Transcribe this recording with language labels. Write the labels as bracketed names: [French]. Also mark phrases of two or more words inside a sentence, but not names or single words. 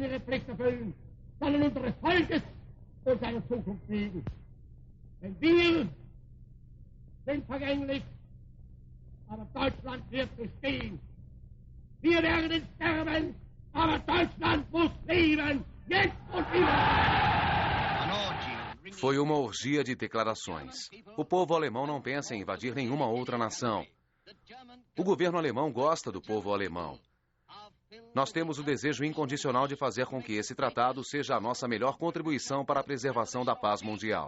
[German] ihre Pflicht erfüllen, sollen unseres Volkes und seiner Zukunft leben. Denn wir sind vergänglich, aber Deutschland wird bestehen. Wir werden sterben, aber Deutschland muss leben, jetzt und immer. [Portuguese] Foi uma orgia de declarações. O povo alemão não pensa em invadir nenhuma outra nação. O governo alemão gosta do povo alemão. Nós temos o desejo incondicional de fazer com que esse tratado seja a nossa melhor contribuição para a preservação da paz mundial.